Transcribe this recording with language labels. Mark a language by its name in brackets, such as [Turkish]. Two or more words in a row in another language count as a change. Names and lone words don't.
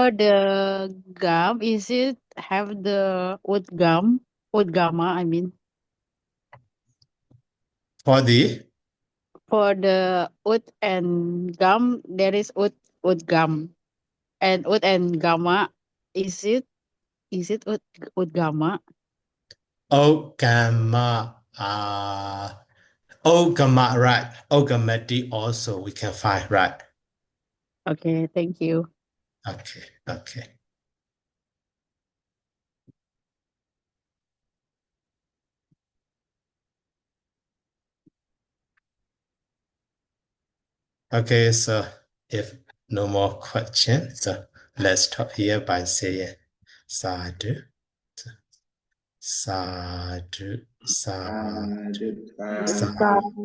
[English] For the gum, is it have the udgama, I mean. For the For the ud and gum, there is udgam. And ud and gamma, is it udgama? [Pali] Ogama, Ogama, [English] right? Ogamati also we can find, right? Okay, thank you. Okay, okay. Okay, so if no more questions, so let's stop here by saying [Pali] sadhu, sadhu, sadhu, sadhu.